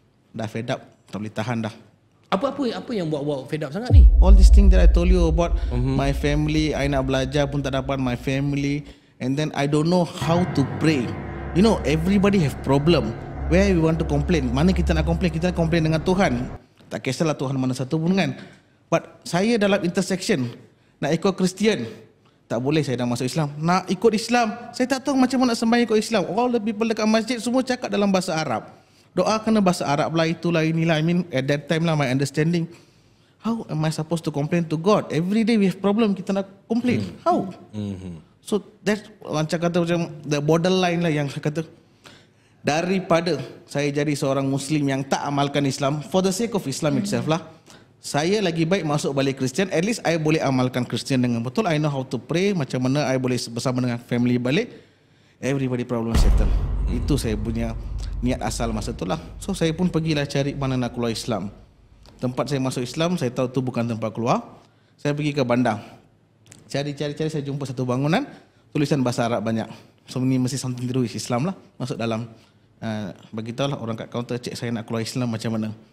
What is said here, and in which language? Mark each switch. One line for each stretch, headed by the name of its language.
Malay: Dah fed up, tak boleh tahan dah. Apa yang buat fed up sangat ni?
English: All these things that I told you about my family, I
Malay: nak belajar pun tak dapat
English: my family, and then I don't know how to pray. You know, everybody have problem. Where we want to complain?
Malay: Mana kita nak complain? Kita nak complain dengan Tuhan. Tak kisahlah Tuhan mana satu pun kan. But saya dalam intersection nak ikut Kristian, tak boleh saya dah masuk Islam. Nak ikut Islam, saya tak tahu macam mana nak sembahyang ikut Islam.
English: All the people
Malay: dekat masjid semua cakap dalam bahasa Arab. Doa kena bahasa Arab lah, itulah inilah.
English: I mean at that time lah my understanding. How am I supposed to complain to God? Every day we have problem,
Malay: kita nak complain.
English: How? So that
Malay: macam kata macam
English: the borderline
Malay: lah yang saya kata. Daripada saya jadi seorang Muslim yang tak amalkan Islam,
English: for the sake of Islam itself
Malay: lah, saya lagi baik masuk balik Kristian.
English: At least I
Malay: boleh amalkan Kristian dengan betul.
English: I know how to pray,
Malay: macam mana I boleh bersama dengan family balik.
English: Everybody problem settle.
Malay: Itu saya punya niat asal masa tu lah. So saya pun pergilah cari mana nak keluar Islam. Tempat saya masuk Islam, saya tahu tu bukan tempat keluar. Saya pergi ke bandar. Cari-cari saya jumpa satu bangunan, tulisan bahasa Arab banyak. So ini mesti
English: something to do with Islam
Malay: lah. Masuk dalam. Beritahu lah orang kat kaunter, cek saya nak keluar Islam macam mana.